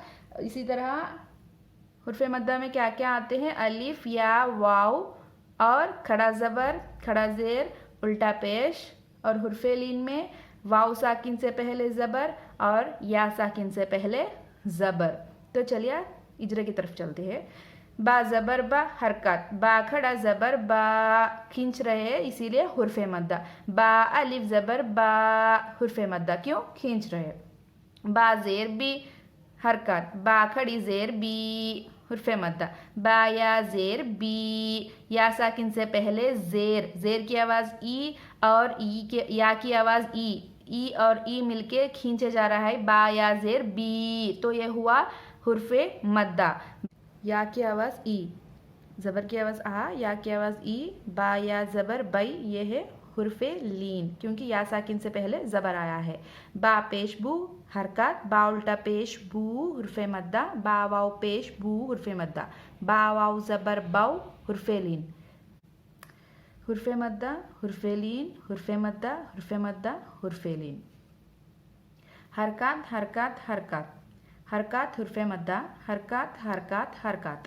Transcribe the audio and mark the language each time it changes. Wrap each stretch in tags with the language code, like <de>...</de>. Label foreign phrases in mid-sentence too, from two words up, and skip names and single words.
<ur>اسی طرح حرف مدہ میں کیا کیا آتے ہیں؟ الف، یا، واو اور کھڑا زبر، کھڑا زیر، الٹا پیش. اور حرف لین میں واو ساکن سے پہلے زبر اور یا ساکن سے پہلے زبر. تو چلیے اجرے کی طرف چلتے ہیں. با زبر با حرکات، با کھڑا زبر با کھینچ رہے ہیں اسی لیے حرف مدہ. با الف زبر با حرف مدہ کیوں کھینچ رہے. با زیر بی حرکات، با کھڑی زیر بی حرف مدہ. با یا زیر بی، یا ساکن سے پہلے زیر، زیر کی آواز ای اور یا کی آواز ای اور ای مل کے کھینچے جا رہا ہے با یا زیر بی، تو یہ ہوا حرف مدہ. یا کی آواز ای، زبر کی آواز آ، یا کی آواز ای، با یا زبر بئی، یہ ہے حرف لین کیونکہ یا ساکن سے پہلے زبر آیا ہے. با پیش بو حرکات، با الٹا پیش بو حرف مدہ. با واو پیش بو حرف مدہ. با واو زبر باؤ حرف لین. حرف مدہ حرف لین حرف مدہ حرف مدہ حرف لین. حرکات حرکات حرکات. حرکات حرف مدہ، حرکات حرکات حرکات.</ur>